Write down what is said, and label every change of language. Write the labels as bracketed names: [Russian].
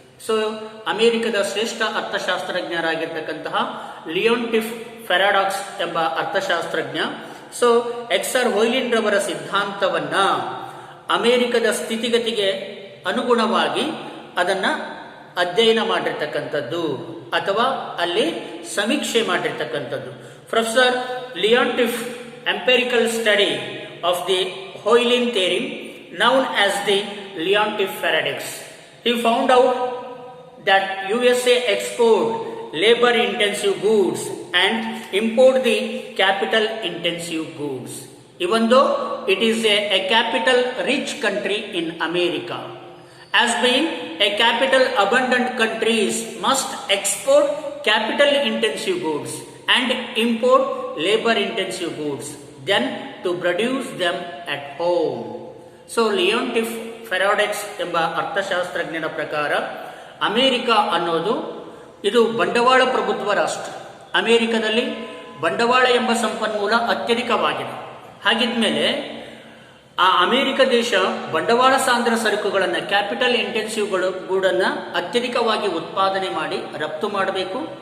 [Kannada] So ಅಮೆರಿಕದ ಶ್ರೇಷ್ಠ ಅರ್ಥಶಾಸ್ತ್ರಜ್ಞರಾಗಿರ್ತಕ್ಕಂತಹ ಲಿಯೋಂಟಿಫ್ paradox ಎಂಬ ಅರ್ಥಶಾಸ್ತ್ರಜ್ಞ ಸೊ ಎಕ್ಸರ್-ಹೊಯ್ಲಿನ್ ರವರ ಸಿದ್ಧಾಂತವನ್ನ ಅಮೆರಿಕದ ಸ್ಥಿತಿಗತಿಗೆ ಅನುಗುಣವಾಗಿ ಅದನ್ನ ಅಧ್ಯಯನ ಮಾಡಿರ್ತಕ್ಕಂಥದ್ದು ಅಥವಾ ಅಲ್ಲಿ ಸಮೀಕ್ಷೆ ಮಾಡಿರ್ತಕ್ಕಂಥದ್ದು. [English] Professor Leontief empirical study of the Ohlin theory known as the Leontief paradox. He found out that USA export labor intensive goods and import the capital intensive goods. Even though it is a capital rich country in America, as being a capital abundant countries must export capital intensive goods and import labor intensive goods then to produce them at home. [Kannada] So Leontief paradox ಎಂಬ ಅರ್ಥಶಾಸ್ತ್ರಜ್ಞನ ಪ್ರಕಾರ America ಅನ್ನೋದು ಇದು ಬಂಡವಾಳ ಪ್ರಭುತ್ವ ರಾಷ್ಟ್ರ. ಅಮೆರಿಕದಲ್ಲಿ ಬಂಡವಾಳ ಎಂಬ ಸಂಪನ್ಮೂಲ ಅತ್ಯಧಿಕವಾಗಿದೆ. ಹಾಗಿದ್ಮೇಲೆ ಆ ಅಮೆರಿಕ ದೇಶ ಬಂಡವಾಳ ಸಾಂದ್ರ ಸರಕುಗಳನ್ನು, ಕ್ಯಾಪಿಟಲ್ ಇಂಟೆನ್ಸಿವ್ ಗೂಡನ್ನು ಅತ್ಯಧಿಕವಾಗಿ ಉತ್ಪಾದನೆ ಮಾಡಿ ರಫ್ತು ಮಾಡಬೇಕು.